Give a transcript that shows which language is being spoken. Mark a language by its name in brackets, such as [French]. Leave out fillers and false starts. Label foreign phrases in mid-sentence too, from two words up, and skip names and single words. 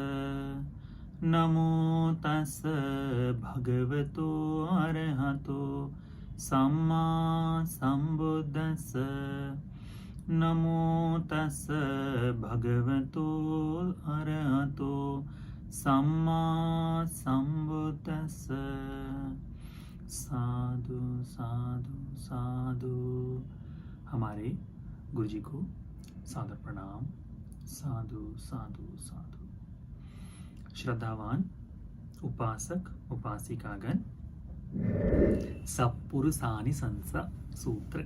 [Pali] नमो तस् भगवतो अरहतो सम्मा संबुद्धस्स। नमो तस् भगवतो अरहतो सम्मा संबुद्धस्स। साधु साधु साधु। [Hindi] हमारे गुरु जी को सादर प्रणाम। [Pali] साधु साधु साधु। [Hindi] श्रद्धावान उपासक उपासिकागण, सत्पुरुषानि संस सूत्र।